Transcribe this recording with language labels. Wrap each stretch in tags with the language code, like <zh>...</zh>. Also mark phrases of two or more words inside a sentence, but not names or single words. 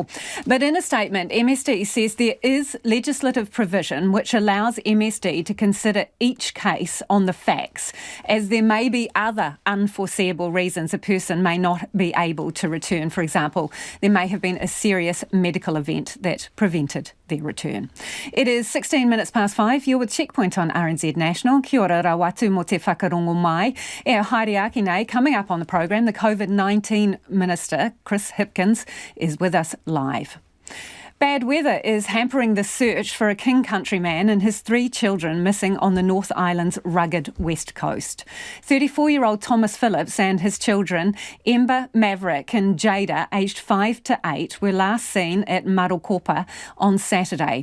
<en>But in a statement, MSD says there is legislative provision which allows MSD to consider each case on the facts, as there may be other unforeseeable reasons a person may not be able to return. For example, there may have been a serious medical event that prevented their return. It is 16 minutes past 5. You're with Checkpoint on RNZ National.</en> <mi>Kia ora rawatu mo te whakarongo mai. E haere ake nei,</mi> <en>coming up on the program, the COVID-19 Minister, Chris Hipkins, is with us live. Bad weather is hampering the search for a King Country man and his 3 children missing on the North Island's rugged west coast. 34-year-old Thomas Phillips and his children, Ember, Maverick and Jada, aged 5 to 8, were last seen at Marokopa on Saturday.</en>